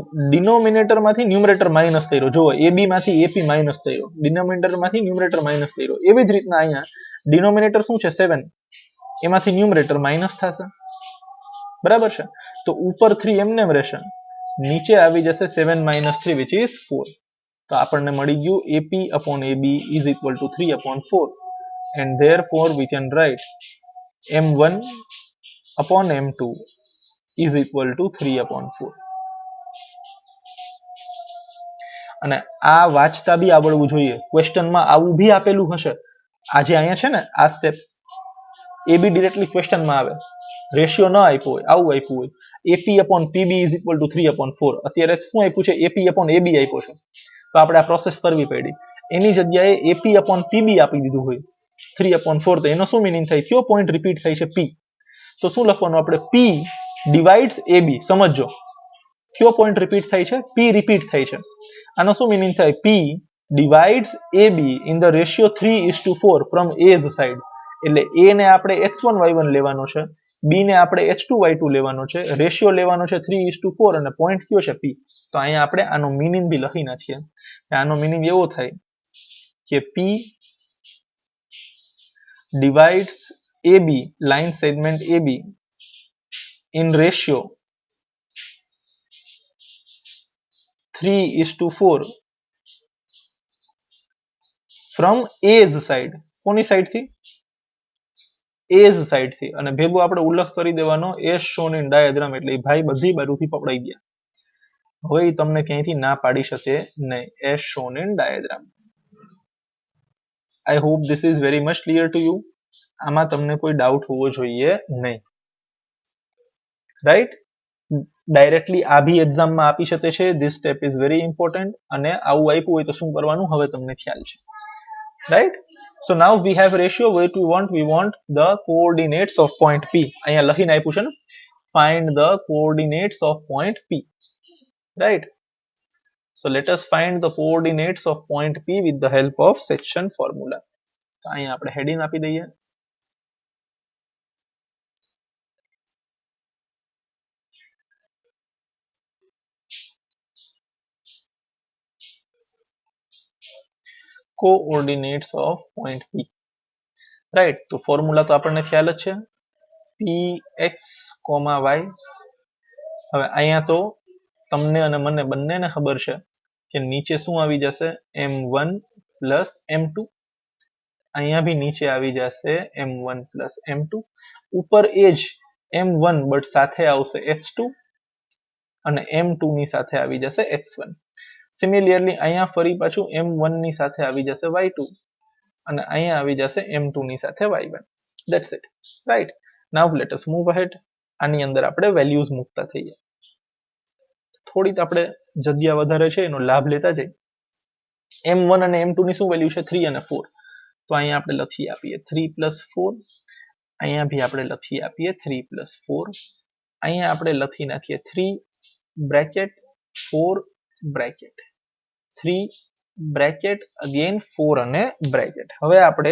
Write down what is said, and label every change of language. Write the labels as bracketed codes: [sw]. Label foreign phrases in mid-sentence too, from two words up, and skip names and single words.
[gu] ડિનોમિનેટર માંથી [en] numerator minus [gu] કર્યો. જુઓ, એ બી માંથી એપી માઇનસ થયો, ડિનોમિનેટર માંથી [en] numerator minus [gu] કર્યો. એવી જ રીતના અહીંયા ડિનોમિનેટર શું છે? 7, એમાંથી [en] numerator minus [gu] થશે. બરાબર છે. તો ઉપર 3 એમને એમ રહેશે, નીચે આવી જશે 7 - 3 [en] which is 4. [gu] તો આપણને મળી ગયું [en] AP upon AB is equal to 3/4 and therefore we can write M1 upon M2 is equal to 3/4. [gu] અને આ વાંચતા બી આવડવું જોઈએ. ક્વેશ્ચનમાં આવું બી આપેલું હશે. આજે અહીંયા છે ને આ સ્ટેપ, એ બી ડિરેક્ટલી ક્વેશ્ચનમાં આવે. રેશિયો ન આપ્યો હોય, આવું આપ્યું હોય, [en] AP upon PB is equal to 3/4. [gu] અત્યારે શું આપ્યું છે? AP upon AB આપ્યો છે. તો આપણે આ પ્રોસેસ કરવી પડી. એની જગ્યાએ [en] AP upon PB [gu] આપી દીધું હોય 3/4. તો એનો શું મિનિંગ થાય? કયો પોઈન્ટ રિપીટ થાય છે? P. તો શું લખવાનું આપણે? [en] P divides AB. [gu] સમજો, કયો પોઈન્ટ રિપીટ થાય છે? P રિપીટ થાય છે. આનો શું મિનિંગ થાય? [en] P divides AB in the ratio 3:4 from A's side. [gu] એટલે A ને આપણે x1 y1 લેવાનો છે, B ને આપણે h2 y2 લેવાનો છે, રેશિયો લેવાનો છે 3:4 અને પોઈન્ટ કયો છે? P. તો અહીંયા આપણે આનો મીનિંગ બી લખી નાખીએ. આનો મીનિંગ એવો થાય કે [en] P divides AB, line segment AB in ratio 3:4 from A's side. [gu] કોની સાઈડ થી? [en] A's side [gu] થી. અને ભેગું આપણે ઉલ્લેખ કરી દેવાનો [en] as shown in diagram. [gu] એટલે ભાઈ બધી બાજુથી પકડાઈ ગયા. હવે તમને ક્યાંયથી ના પાડી શકે નહીં. [en] as shown in diagram. I hope this is very much clear to you. [gu] આમાં તમને કોઈ ડાઉટ હોવો જોઈએ નહીં. રાઈટ. ડાયરેક્ટલી આ બી એક્ઝામમાં આપી શકે છે. [en] This step is very important. [gu] અને આવું આપ્યું હોય તો શું કરવાનું હવે તમને ખ્યાલ છે. રાઈટ. [en] So now we have ratio. What we want the coordinates of point P. [gu] અહીંયા લખીને આપ્યું છે ને, [en] find the coordinates of point P. Right. So let us find the coordinates of point P with the help of section formula. [gu] તો અહીંયા આપણે heading આપી દઈએ. [en] Coordinates of point P. Right. [gu] તો ફોર્મ્યુલા તો આપણને ખ્યાલ જ છે. Px, y. હવે અહીંયા તો તમને અને મને બંનેને ખબર છે કે નીચે શું આવી જશે? [en] M1 plus m2 [gu] અહીંયા भी નીચે આવી જશે [en] m1 plus m2 [gu] ઉપર એ જ m1 બટ સાથે આવશે h2 અને m2 ની સાથે આવી જશે h1 સિમિલરલી અહીંયા ફરી પાછું m1 ની સાથે આવી જશે y2 અને અહીંયા આવી જશે m2 ની સાથે y1 [en] that's it right now let us move ahead [gu] આની અંદર આપણે વેલ્યુઝ મૂકતા થઈએ થોડી આપણે જગ્યા વધારે છે એનો લાભ લેતા જઈએ m1 અને m2 ની શું વેલ્યુ છે 3 અને 4 તો અહીંયા આપણે લખી આપીએ 3 + 4 અહીંયા भी આપણે લખી આપીએ 3 + 4 અહીંયા આપણે લખી નાખીએ 3 બ્રેકેટ 4 બ્રેકેટ 3 [en] bracket again [gu] 4 અને બ્રેકેટ હવે આપણે